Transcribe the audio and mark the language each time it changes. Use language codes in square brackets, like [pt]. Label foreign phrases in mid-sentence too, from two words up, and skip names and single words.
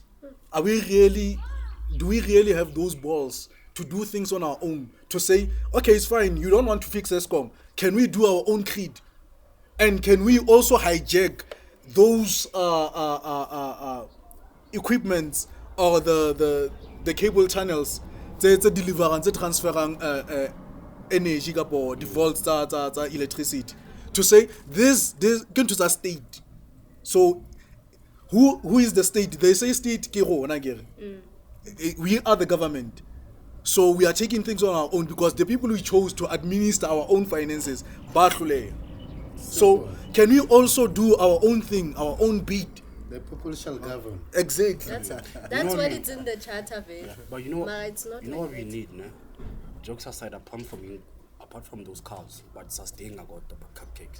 [en] Do we really have those balls to do things on our own? To say, okay, it's fine, you don't want to fix ESCOM. Can we do our own creed? And can we also hijack those equipments or the cable channels [st] tse deliverang tse transferang [en] energy or the volts tsa electricity, to say this going to the state? So who is the state? They say state [st] ke rona ke re. [en] We are the government. So we are taking things on our own because the people we chose to administer our own finances [st] ba hloleha. [en] So can we also do our own thing, our own beat? The people shall govern. Exactly. That's what it's in the charter, babe. But you know, Nah, it's not you know like what we that. need, nah? Jokes aside, apart from those cows, but sustaining about the cupcakes.